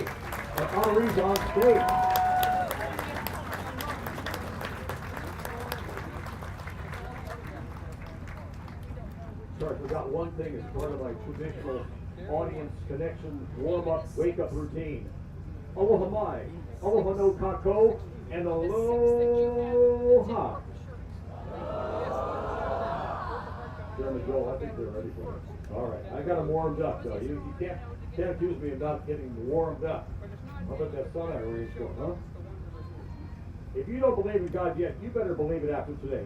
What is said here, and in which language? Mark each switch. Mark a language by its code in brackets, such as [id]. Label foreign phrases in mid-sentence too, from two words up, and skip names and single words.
[en] Our honorees on stage. Sorry, I forgot one thing as part of my traditional audience connection warm-up, wake-up routine. [haw] Aloha mai, aloha no kako, [en] and aloha. Chairman Joel, I think they're ready for it. All right, I got them warmed up, though. You can't accuse me of not getting warmed up. How about that sun I arranged for, huh? If you don't believe in God yet, you better believe it after today.